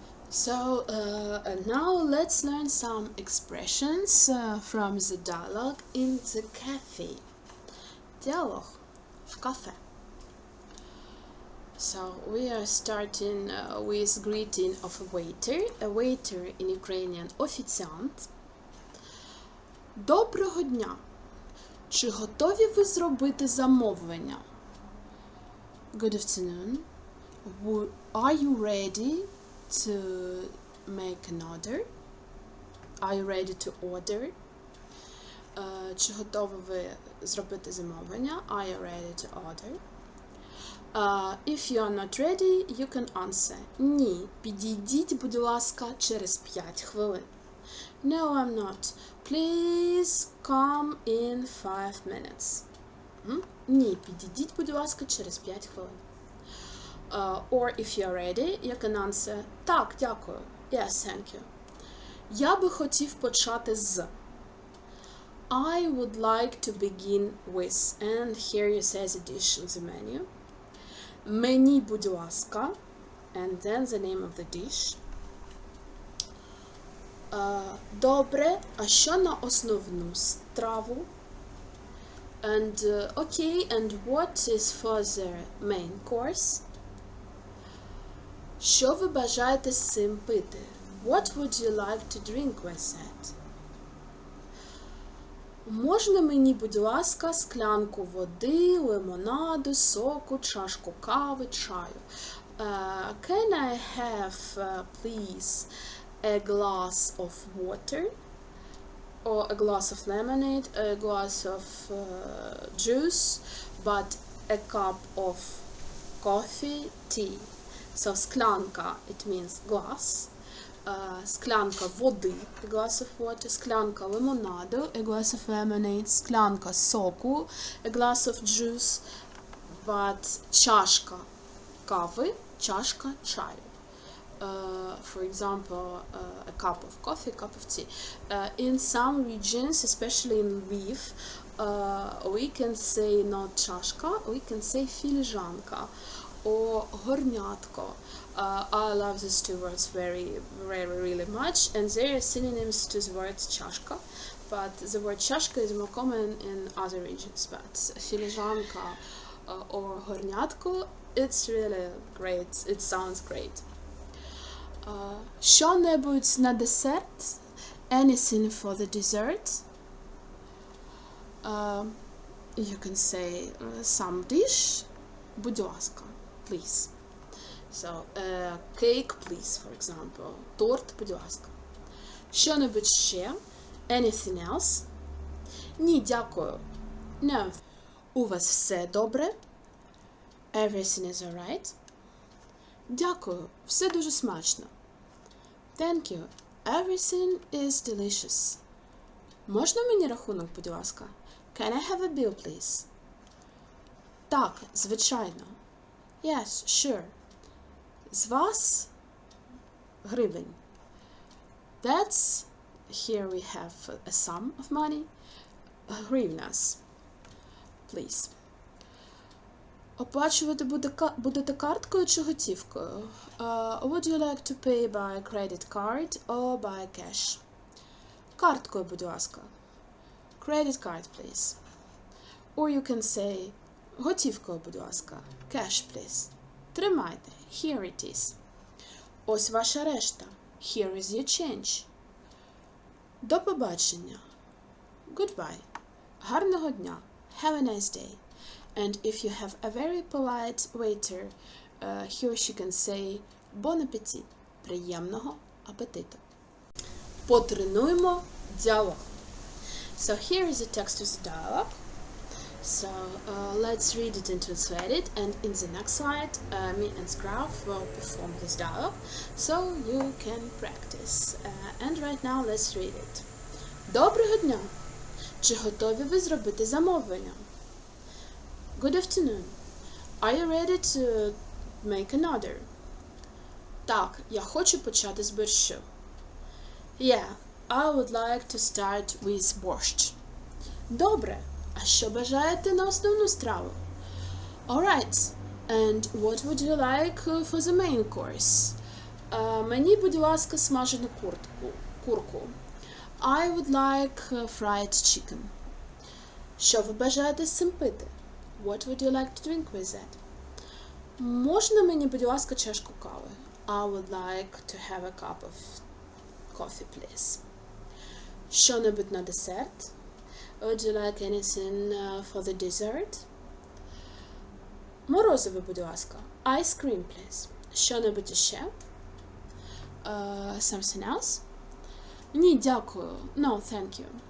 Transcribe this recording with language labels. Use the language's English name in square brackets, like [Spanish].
[English] So now let's learn some expressions from the dialogue in the cafe. [Ukrainian] Диалог в кафе. [English] So we are starting with greeting of a waiter. A waiter in Ukrainian офіціант. [Ukrainian] Доброго дня. Чи готові ви зробити замовлення? [English] Good afternoon. Are you ready to make an order? Are you ready to order? [Ukrainian] Чи готові ви зробити замовлення? [English] Are you ready to order? If you are not ready, you can answer. [Ukrainian] Ні, підійдіть, будь ласка, через 5 хвилин. [English] No, I'm not. Please come in 5 minutes. [Ukrainian] Ні, підійдіть, будь ласка, через 5 хвилин. [English] Or if you are ready, you can answer. [Ukrainian] Так, дякую. [English] Yes, thank you. [Ukrainian] Я би хотів почати з. [English] I would like to begin with. And here you say the dish in the menu. [Ukrainian] Мені, будь ласка. [English] And then the name of the dish. [Ukrainian] Добре, а що на основну страву? [English] And okay, and what is for the main course? [Ukrainian] Що ви бажаєте з цим пити? [English] What would you like to drink with that? [Ukrainian] Можна мені, будь ласка, склянку води, лимонаду, соку, чашку кави, чаю? [English] Can I have, please, a glass of water, or a glass of lemonade, a glass of juice, but a cup of coffee, tea. So склянка, it means glass. [Ukrainian] Склянка води, [English] a glass of water. [Ukrainian] Склянка лимонаду, [English] a glass of lemonade. [Ukrainian] Склянка соку, [English] a glass of juice. [Ukrainian] But чашка кави, чашка чаю. [English] For example, a cup of coffee, a cup of tea. In some regions, especially in Lviv, we can say not чашка, we can say філіжанка or горнятко. I love these two words really much, and they are synonyms to the word чашка, but the word чашка is more common in other regions. But філіжанка or горнятко, it's really great, it sounds great. [Ukrainian] Що-небудь на десерт? [English] Anything for the dessert? You can say some dish. [Ukrainian] Будь ласка, please. [English] So, cake, please, for example. [Ukrainian] Торт, будь ласка. Що-небудь ще? [English] Anything else? [Ukrainian] Ні, дякую. [English] No. [Ukrainian] У вас все добре? [English] Everything is alright? [Ukrainian] Дякую, все дуже смачно. [English] Thank you. Everything is delicious. [Ukrainian] Можна мені рахунок, будь ласка? [English] Can I have a bill, please? [Ukrainian] Так, звичайно. [English] Yes, sure. [Ukrainian] З вас гривень. [English] That's, here we have a sum of money. [Ukrainian] Гривнас. Please. Оплачувати будете карткою чи готівкою? [English] Would you like to pay by credit card or by cash? [Ukrainian] Карткою, будь ласка. [English] Credit card, please. Or you can say [Ukrainian] готівкою, будь ласка. [English] Cash, please. [Ukrainian] Тримайте. [English] Here it is. [Ukrainian] Ось ваша решта. [English] Here is your change. [Ukrainian] До побачення. [English] Goodbye. [Ukrainian] Гарного дня. [English] Have a nice day. And if you have a very polite waiter, he or she can say bon appétit. [Ukrainian] Приємного апетиту. Потренуємо діалог. [English] So here is the text of the dialogue. So let's read it and translate it, and in the next slide me and Scraf will perform this dialogue so you can practice. And right now let's read it. [Ukrainian] Доброго дня! Чи готові ви зробити замовлення? [English] Good afternoon. Are you ready to make an order? [Ukrainian] Так, я хочу почати з борщу. [English] Yeah, I would like to start with borscht. [Ukrainian] Добре. А що бажаєте на основну страву? [English] Alright. And what would you like for the main course? [Ukrainian] Мені, будь ласка, смажену курку. [English] I would like fried chicken. [Ukrainian] Що ви бажаєте з цим пити? [English] What would you like to drink with that? [Ukrainian] Можна мені, будь ласка, чашку кави? [English] I would like to have a cup of coffee, please. [Ukrainian] Що-небудь на десерт? [English] Would you like anything for the dessert? [Ukrainian] Морозиво, будь ласка. [English] Ice cream, please. [Ukrainian] Що-небудь іще? [English] Something else? [Ukrainian] Ні, дякую. [English] No, thank you.